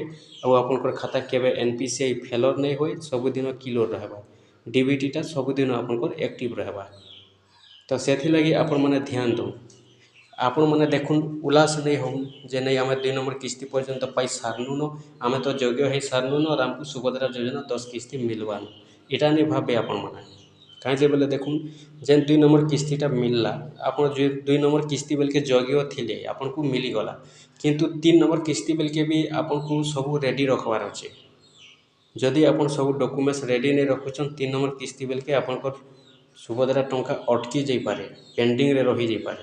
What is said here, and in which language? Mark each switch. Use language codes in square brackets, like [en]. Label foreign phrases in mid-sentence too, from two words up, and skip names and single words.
[or] ଆଉ ଆପଣଙ୍କର ଖାତା କେବେ NPCI ଫେଲର ନାଇଁ ହୁଏ, ସବୁଦିନ କ୍ଲିୟର ରହିବା। DBTଟା ସବୁଦିନ ଆପଣଙ୍କର ଆକ୍ଟିଭ ରହିବା। ତ ସେଥିଲାଗି ଆପଣମାନେ ଧ୍ୟାନ ଦଉନ୍। ଆପଣମାନେ ଦେଖୁନ୍ ଉଲ୍ଲାସ ନାଇଁ ହଉନ୍ ଯେ ନାଇଁ ଆମେ 2 ନମ୍ବର କିସ୍ତି ପର୍ଯ୍ୟନ୍ତ ପାଇ ସାରଲୁନ, ଆମେ ତ ଯୋଗ୍ୟ ହେଇ ସାରଲୁନ আর ଆମକୁ ସୁଭଦ୍ରା ଯୋଜନା 10 କିସ୍ତି ମିଲବାନ। এটা নেই ভাবে ଆପଣମାନେ। କାହିଁ ଯେ ବେଲେ ଦେଖୁନ୍ ଯେନ୍ 2 ନମ୍ବର କିସ୍ତିଟା ମିଲଲା, ଆପଣ 2 ନମ୍ବର କିସ୍ତି ବେଲକେ ଯୋଗ୍ୟ ଥିଲେ ଆପଣଙ୍କୁ ମିଲିଗଲା, କିନ୍ତୁ 3 ନମ୍ବର କିସ୍ତି ବେଲକେ ବି ଆପଣଙ୍କୁ ସବୁ ରେଡ଼ି ରଖବାର ଅଛେ। ଯଦି ଆପଣ ସବୁ ଡକୁମେଣ୍ଟସ୍ ରେଡ଼ି ନେଇ ରଖୁଛନ୍, 3 ନମ୍ବର କିସ୍ତି ବେଲକେ ଆପଣଙ୍କର ସୁଭଦ୍ରା ଟଙ୍କା ଅଟକି ଯାଇପାରେ, ପେଣ୍ଡିଂରେ ରହିଯାଇପାରେ।